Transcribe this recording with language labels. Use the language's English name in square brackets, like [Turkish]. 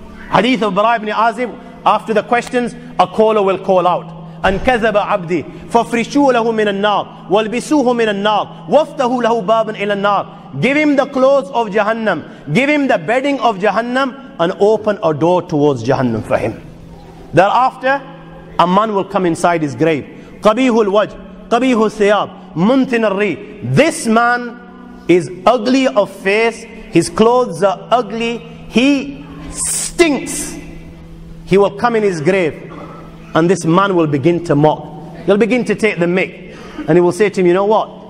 [English] Hadith of Bara ibn Azib, after the questions, a caller will call out, and [Arabic] كذب عبدي فافرشوا له من النار والبسوه من النار وافتحوا له بابا إلى النار. [English] Give him the clothes of Jahannam, give him the bedding of Jahannam, and open a door towards Jahannam for him. Thereafter, a man will come inside his grave. [Arabic] قبيح الوجه قبيح الثياب muntin al-ri. [English] This man is ugly of face, his clothes are ugly, he stinks. He will come in his grave, and this man will begin to mock. He'll begin to take the mick, and he will say to him, you know what?